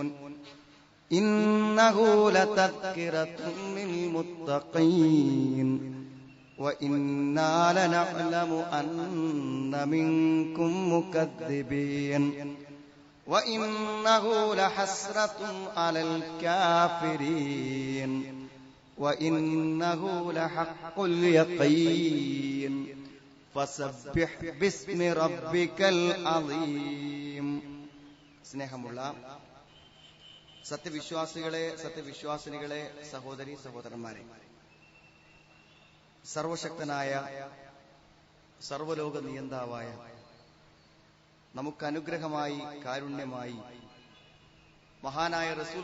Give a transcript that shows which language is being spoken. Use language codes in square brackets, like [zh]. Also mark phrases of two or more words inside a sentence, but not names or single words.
[ar] إنه لتذكرة للمتقين وإنا لنعلم أن منكم مكذبين وإنه لحسرة على الكافرين وإنه لحق اليقين فسبح باسم ربك العظيم. [ml] സ്നേഹമുള്ള സത്യവിശ്വാസികളെ, സത്യവിശ്വാസിനികളെ, സഹോദരി സഹോദരന്മാരെ, സർവശക്തനായ സർവലോക നിയന്താവായ നമുക്ക് അനുഗ്രഹമായി കാരുണ്യമായി മഹാനായ റസൂൽ